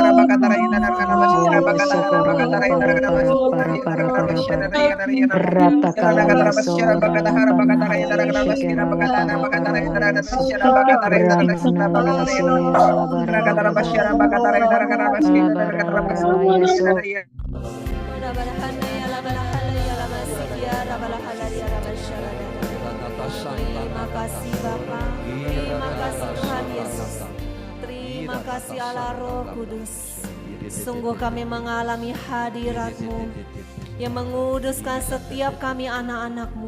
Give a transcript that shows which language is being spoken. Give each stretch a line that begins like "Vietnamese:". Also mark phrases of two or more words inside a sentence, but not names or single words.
Indonesian: Rata takalaya sora la panahaya shekera la para para se ramanalaya sera la bara bara bara la bara bara la yeso Terima kasih Bapa, terima kasih Tuhan Yesus, terima kasih Allah Roh Kudus. Sungguh kami mengalami hadirat-Mu yang menguduskan setiap kami anak-anak-Mu.